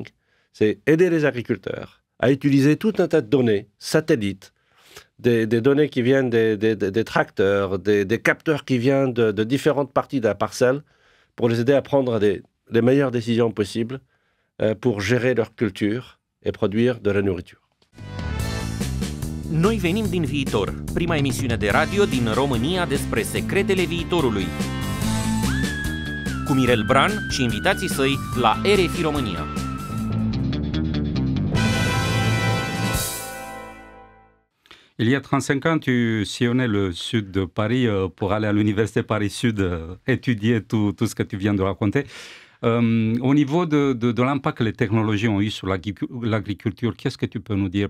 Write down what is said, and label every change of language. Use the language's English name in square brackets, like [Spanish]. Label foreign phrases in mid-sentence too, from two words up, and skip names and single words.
[French] C'est aider les agriculteurs à utiliser tout un tas de données, satellites, des données qui viennent des tracteurs, des capteurs qui viennent de différentes parties de la parcelle, pour les aider à prendre les meilleures décisions possibles pour gérer leur culture et produire de la nourriture. [Romanian] Noi venim din viitor, prima emisiune de radio din România despre secretele viitorului. Cu Mirel Bran și invitații săi la RFI România. [French] Il y a 35 ans, tu sillonnais le sud de Paris pour aller à l'université Paris-Sud étudier tout ce que tu viens de raconter. Au niveau de l'impact que les technologies ont eu sur l'agriculture, qu'est-ce que tu peux nous dire?